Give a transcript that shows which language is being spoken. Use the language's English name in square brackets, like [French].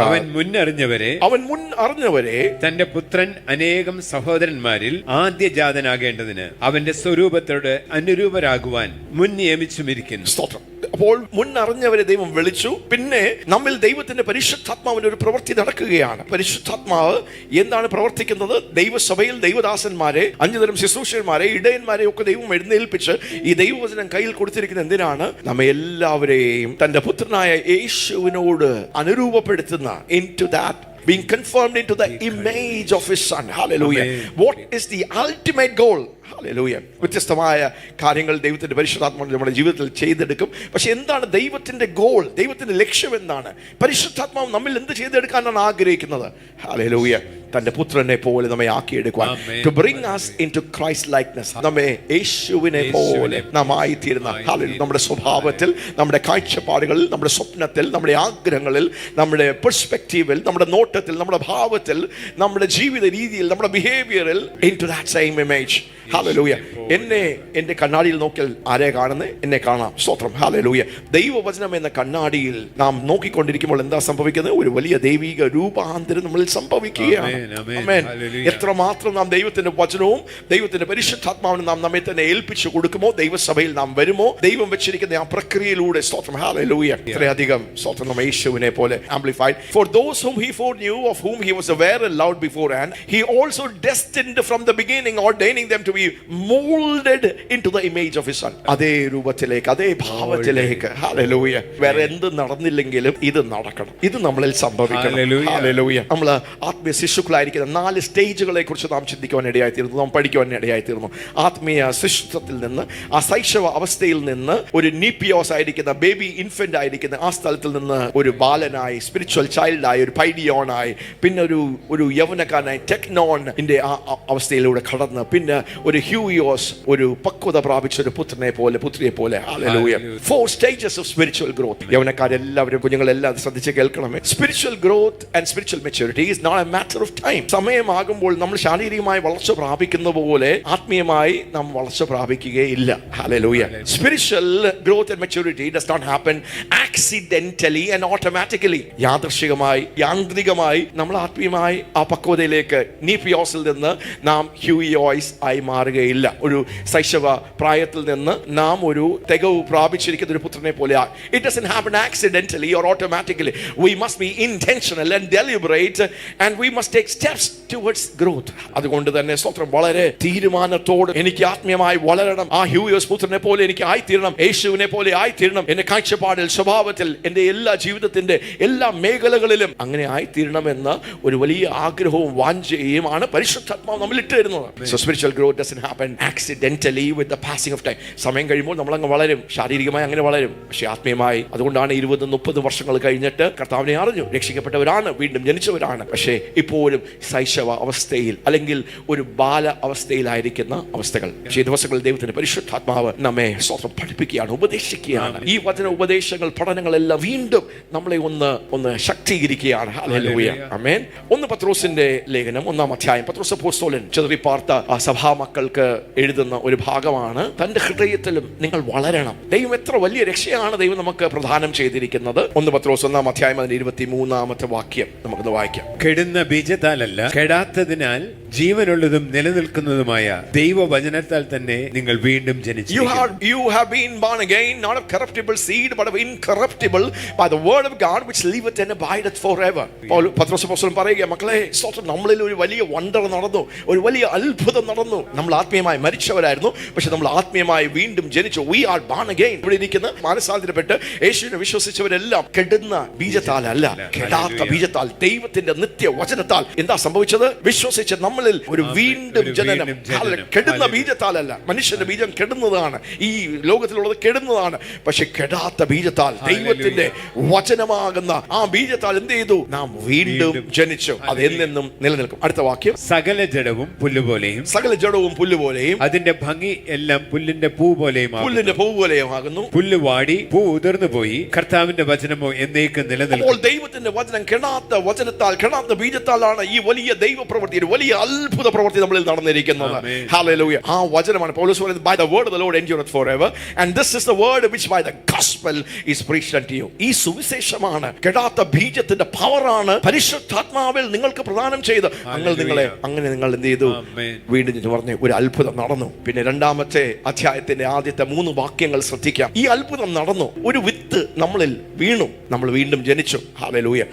[Malayalam] അവൻ മുൻ അറിഞ്ഞവരെ തന്റെ പുത്രൻ അനേകം സഹോദരന്മാരിൽ ആദ്യജാതനാകേണ്ടതിന് അവന്റെ സ്വരൂപത്തോട് അനുരൂപരാകുവാൻ മുൻ നിയമിച്ചുമിരിക്കുന്നു. സ്തോത്രം. അപ്പോൾ മുൻ അറിഞ്ഞവരെ ദൈവം വിളിച്ചു. പിന്നെ നമ്മിൽ ദൈവത്തിന്റെ പരിശുദ്ധാത്മാവിന്റെ ഒരു പ്രവൃത്തി നടക്കുകയാണ്. പരിശുദ്ധാത്മാവ് എന്താണ് പ്രവർത്തിക്കുന്നത്? ദൈവസഭയിൽ ദൈവദാസന്മാരെ, 5 തരം ശുശ്രൂഷകന്മാരെ, ഇടയന്മാരെ ഒക്കെ ദൈവം എഴുന്നേൽപ്പിച്ച് ഈ ദൈവവചനം കയ്യിൽ കൊടുത്തിരിക്കുന്ന എന്തിനാണ്? നമ്മെ എല്ലാവരെയും തന്റെ പുത്രനായ യേശുവിനോട് അനുരൂപപ്പെടുത്തുന്ന, [English] into that being conformed into the image of his son. Hallelujah. What is the ultimate goal? Hallelujah. [Malayalam] വ്യത്യസ്തമായ കാര്യങ്ങൾ ദൈവത്തിന്റെ പരിശുദ്ധാത്മാവ് നമ്മുടെ ജീവിതത്തിൽ ചെയ്തെടുക്കും. പക്ഷെ എന്താണ് ദൈവത്തിന്റെ ഗോൾ? ദൈവത്തിന്റെ ലക്ഷ്യം എന്താണ്? പരിശുദ്ധാത്മാവ് നമ്മിൽ എന്ത് ചെയ്തെടുക്കാനാണ് ആഗ്രഹിക്കുന്നത്? [English] Hallelujah. [Malayalam] തന്റെ പുത്രനെ പോലെ നമ്മെ ആക്കിയെടുക്കുവാൻ, [English] to bring us into Christ likeness. [Malayalam] നമ്മെ യേശുവിനെ പോലെ നാം ആയിത്തീരുന്ന, നമ്മുടെ സ്വഭാവത്തിൽ, നമ്മുടെ കാഴ്ചപ്പാടുകളിൽ, നമ്മുടെ സ്വപ്നത്തിൽ, നമ്മുടെ ആഗ്രഹങ്ങളിൽ, നമ്മുടെ പെർസ്പെക്റ്റീവിൽ, നമ്മുടെ നോട്ടത്തിൽ, നമ്മുടെ ഭാവത്തിൽ, നമ്മുടെ ജീവിത രീതിയിൽ, നമ്മുടെ ബിഹേവിയറിൽ, [English] into that same image. [Malayalam] Hallelujah. എന്നെ എന്റെ കണ്ണാടിയിൽ നോക്കിയാൽ ആരെ കാണുന്നത്? എന്നെ കാണാം. സ്തോത്രം. Hallelujah. ദൈവവചനം എന്ന കണ്ണാടിയിൽ നാം നോക്കിക്കൊണ്ടിരിക്കുമ്പോൾ എന്താ സംഭവിക്കുന്നത്? ഒരു വലിയ ദൈവിക രൂപാന്തരം നമ്മളിൽ സംഭവിക്കുകയാണ്. എത്രമാത്രം നാം ദൈവത്തിന്റെ വചനവും ദൈവത്തിന്റെ പരിശുദ്ധാത്മാവിനും നാം നമ്മെ തന്നെ ഏൽപ്പിച്ചു കൊടുക്കുമോ, ദൈവസഭയിൽ നാം വരുമോ, ദൈവം വെച്ചിരിക്കുന്ന ആ പ്രക്രിയയിലൂടെ, സ്തോത്രം. Hallelujah. ഇത്രയധികം സ്തോത്രം. നമ്മ യേശുവിനെ പോലെ amplified. [English] For those whom he foreknew, of whom he was aware and loved beforehand, he also destined from the beginning, ordaining them to be molded into the image of his son. [Malayalam] അതേ രൂപത്തിലേക്ക്, അതേ ഭാവത്തിലേക്ക്. Hallelujah. വേറെ എന്ത് നടന്നില്ലെങ്കിലും ഇത് നടക്കണം, ഇത് നമ്മളിൽ സംഭവിക്കണം. Hallelujah. നമ്മൾ ആത്മീയ ശിശുക്കളായിരിക്കുന്ന 4 സ്റ്റേജുകളെ കുറിച്ച് നാം ചിന്തിക്കുവാൻ ഇടയായിത്തീർന്നു, നാം പഠിക്കുവാൻ ഇടയായിത്തീർന്നു. ആത്മീയ ശിശുത്വത്തിൽ നിന്ന്, ആ ശൈശവ അവസ്ഥയിൽ നിന്ന്, ഒരു നീപ്പിയോസ് ആയിരിക്കുന്ന, ബേബി ഇൻഫന്റ് ആയിരിക്കുന്ന ആ സ്ഥലത്തിൽ നിന്ന് ഒരു ബാലനായി, സ്പിരിച്വൽ ചൈൽഡായി, ഒരു പൈഡിയോണായി, പിന്നെ ഒരു യൗവനക്കാരനായി, ടെക്നോണിന്റെ ആ അവസ്ഥയിലൂടെ കടന്ന്, പിന്നെ ഒരു ഹ്യൂയോസ്, ഒരു പക്വത പ്രാപിച്ച ഒരു പുത്രനെ പോലെ, പുത്രിയെ പോലെ. [English] Hallelujah. 4 stages of spiritual growth. [Malayalam] യൗവനക്കാരെല്ലാവരും, കുഞ്ഞുങ്ങളെല്ലാം ശ്രദ്ധിച്ച് കേൾക്കണമേ. [English] Spiritual growth and spiritual maturity is not a matter of time. [Malayalam] സമയമാകുമ്പോൾ നമ്മൾ ശാരീരികമായി വളർച്ച പ്രാപിക്കുന്ന പോലെ ആത്മീയമായി നാം വളർച്ച പ്രാപിക്കുകയില്ല. [English] Hallelujah. Spiritual growth and maturity does not happen accidentally and automatically. [Malayalam] യാദൃശ്ചികമായി, യാന്ത്രികമായി നമ്മൾ ആത്മീയമായി ആ പക്വതയിലേക്ക്, നീപ്പിയോസിൽ നിന്ന് നാം ഹ്യൂയോയ്സ് ആയി മാറുകയില്ല. ഒരു ശൈശവ പ്രായത്തിൽ നിന്ന് നാം ഒരു തികവ് പ്രാപിച്ചിരിക്കുന്ന ഒരു പുത്രനെ പോലെ. [English] It doesn't happen accidentally or automatically. We must be intentional and deliberate and we must take steps towards growth. [Malayalam] അതുകൊണ്ട് തന്നെ സ്തോത്രം, വളരെ തീരുമാനത്തോടെ എനിക്ക് ആത്മീയമായി വളരണം, ആ ഹ്യൂയോസ് പുത്രനെ പോലെ എനിക്ക് ആയിത്തീരണം, യേശുവിനെ പോലെ ആയിത്തീരണം, എന്റെ കാഴ്ചപ്പാടിൽ, സ്വഭാവത്തിൽ, എന്റെ എല്ലാ ജീവിതത്തിന്റെ എല്ലാ മേഖലകളിലും അങ്ങനെ ആയിത്തീരണമെന്ന ഒരു വലിയ ആഗ്രഹവും വാഞ്ചയുമാണ് പരിശുദ്ധാത്മാവ് നമ്മിൽ ഇട്ട് തരുന്നത്. [English] So spiritual growth doesn't happen accidentally with the passing of time. [Malayalam] സമയം കഴിയുമ്പോൾ നമ്മൾ അങ്ങ് വളരും, ശാരീരികമായി അങ്ങനെ വളരും, പക്ഷെ ആത്മീയമായി. അതുകൊണ്ടാണ് 20-30 വർഷങ്ങൾ കഴിഞ്ഞിട്ട് കർത്താവിനെ അറിഞ്ഞു, രക്ഷിക്കപ്പെട്ടവരാണ്, വീണ്ടും ജനിച്ചവരാണ്, പക്ഷേ ഇപ്പോഴും പലരും ശൈശവ അവസ്ഥയിൽ അല്ലെങ്കിൽ ഒരു ബാല അവസ്ഥയിലായിരിക്കുന്ന അവസ്ഥകൾ. ഈ ദിവസങ്ങളിൽ ദൈവത്തിന്റെ പരിശുദ്ധാത്മാവ് നമ്മെ സ്വന്തം പഠിപ്പിക്കുകയാണ്, ഉപദേശിക്കുകയാണ്. ഈ വചന ഉപദേശങ്ങൾ, പഠനങ്ങളെല്ലാം വീണ്ടും നമ്മളെ ഒന്ന് ശക്തീകരിക്കുകയാണ്. ഹല്ലേലൂയ, ആമേൻ. 1 പത്രോസിന്റെ ലേഖനം 1-ാം അധ്യായം. പത്രോസ് അപ്പോസ്തലൻ ചിതറിപ്പാർത്ത ആ സഭാമക്കൾക്ക് എഴുതുന്ന ഒരു ഭാഗമാണ്. തന്റെ ഹൃദയത്തിലും നിങ്ങൾ വളരണം. ദൈവം എത്ര വലിയ രക്ഷയാണ് ദൈവം നമുക്ക് പ്രദാനം ചെയ്തിരിക്കുന്നത്. 1 പത്രോസ് 1-ാം അധ്യായം 23-ാമത്തെ വാക്യം നമുക്കൊന്ന് വായിക്കാം. കെടുന്ന ബീജത്താലല്ല, കെടാത്തതിനാൽ ജീവനുള്ളതും നിലനിൽക്കുന്നതുമായ ദൈവവചനത്താൽ തന്നെ നിങ്ങൾ വീണ്ടും ജനിച്ചു. [English] You have been born again, not of corruptible seed, but of incorruptible, by the word of God which liveth and abideth forever. [Malayalam] പത്രോസ് അപ്പോസ്തലൻ പറയുക, മക്കളെ, നമ്മളിൽ ഒരു വലിയ വണ്ടർ നടന്നു, ഒരു വലിയ അത്ഭുതം നടന്നു. നമ്മൾ ആത്മീയമായി മരിച്ചവരായിരുന്നു, പക്ഷെ നമ്മൾ ആത്മീയമായി വീണ്ടും ജനിച്ചു. [English] We are born again. [Malayalam] ഇവിടെ ഇരിക്കുന്ന മാനസാന്തരപ്പെട്ട് യേശുവിനെ വിശ്വസിച്ചവരെല്ലാം കെടുന്ന ബീജത്താലല്ല, കെടാത്ത ബീജത്താൽ, ദൈവത്തിന്റെ നിത്യ വചനത്താൽ എന്താ സംഭവിച്ചത്? വിശ്വസിച്ച് നമ്മളിൽ ഒരു വീണ്ടും ജനനം. കെടുന്ന ബീജത്താലല്ല. മനുഷ്യന്റെ ബീജം കെടുന്നതാണ്, ഈ ലോകത്തിലുള്ളത് കെടുന്നതാണ്. പക്ഷെ കെടാത്ത ബീജത്താൽ, ദൈവത്തിന്റെ വചനമാകുന്ന ആ ബീജത്താൽ എന്ത് ചെയ്തു? നാം വീണ്ടും ജനിച്ചു. അത് എന്നെന്നും നിലനിൽക്കും. അടുത്ത വാക്യം. സകല ജഡവും പുല്ലുപോലെയും, സകല ജഡവും പുല്ലുപോലെയും, അതിന്റെ ഭംഗി എല്ലാം പുല്ലിന്റെ പൂ പോലെയും, പുല്ലിന്റെ പൂ പോലെയുമാകുന്നു. പുല്ല് വാടി പൂ ഉതിർന്നു പോയി, കർത്താവിന്റെ വചനമോ എന്നേക്കും നിലനിൽക്കും. അപ്പോൾ ദൈവത്തിന്റെ വചനം കെടാത്ത വചനത്താൽ, കെടാത്ത ബീജത്താലാണ് ഈ വലിയ ദൈവ പ്രവൃത്തി, ഒരു വലിയ അത്ഭുത പ്രവൃത്തി നമ്മളിൽ നടന്നിരിക്കുന്നത്. ഹല്ലേലൂയ. ആ വചനമാണ് പൗലോസ് പറയുന്നത്, [English] by the word of the Lord endureth forever, and this is the word which by the gospel is preached unto you. [Malayalam] ഈ സുവിശേഷമാണ്, കെടാത്ത ബീജത്തിന്റെ പവറാണ് പരിശുദ്ധാത്മാവിൽ നിങ്ങൾക്ക് പ്രദാനം ചെയ്ത് അങ്ങനെ നിങ്ങൾ എന്ത് ചെയ്തു? വീണ്ടും പറഞ്ഞ് ഒരു അത്ഭുതം നടന്നു. പിന്നെ 2-ാമത്തെ അധ്യായത്തിന്റെ ആദ്യത്തെ 3 വാക്യങ്ങൾ ശ്രദ്ധിക്കാം. ഈ അത്ഭുതം നടന്നു, ഒരു വിത്ത് നമ്മളിൽ വീണു, നമ്മൾ വീണ്ടും ജനിച്ചു. ഹല്ലേലൂയ.